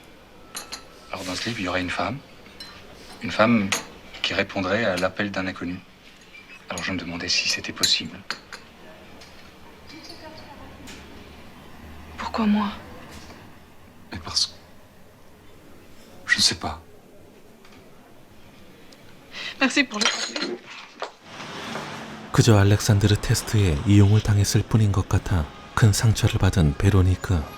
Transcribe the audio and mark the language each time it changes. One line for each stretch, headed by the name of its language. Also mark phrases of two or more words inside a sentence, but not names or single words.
French: Alors dans ce livre, il y aurait une femme. Une femme qui répondrait à l'appel d'un inconnu. Alors je me demandais si c'était possible. Pourquoi moi? Mais parce que... Je ne sais pas. Merci pour le café.
Korean: 그저 알렉산드르 테스트에 이용을 당했을 뿐인 것 같아 큰 상처를 받은 베로니카.